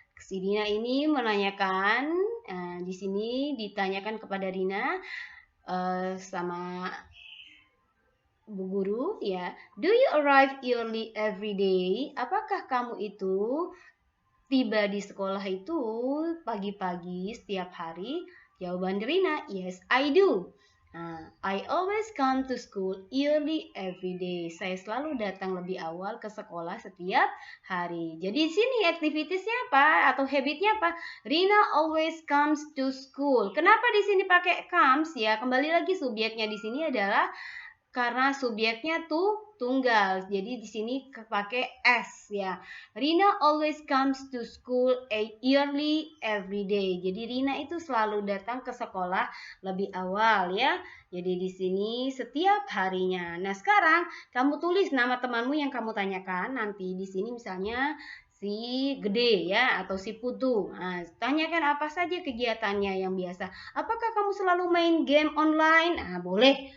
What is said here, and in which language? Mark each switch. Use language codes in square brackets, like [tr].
[id] Si Rina ini menanyakan, di sini ditanyakan kepada Rina sama Bu Guru ya, [en] do you arrive early every day? [id] Apakah kamu itu tiba di sekolah itu pagi-pagi setiap hari? Jawaban Rina, [en] yes I do. I always come to school early every day. [id] Saya selalu datang lebih awal ke sekolah setiap hari. Jadi di sini activitiesnya apa atau habitnya apa? [en] Rina always comes to school. [id] Kenapa di sini pakai comes ya? Kembali lagi subjeknya di sini adalah karena subjeknya tuh tunggal. Jadi di sini pakai s ya. [en] Rina always comes to school early every day. [id] Jadi Rina itu selalu datang ke sekolah lebih awal ya. Jadi di sini setiap harinya. Nah, sekarang kamu tulis nama temanmu yang kamu tanyakan nanti di sini misalnya si Gede ya atau si Putu. Nah, tanyakan apa saja kegiatannya yang biasa. Apakah kamu selalu main game online? Boleh.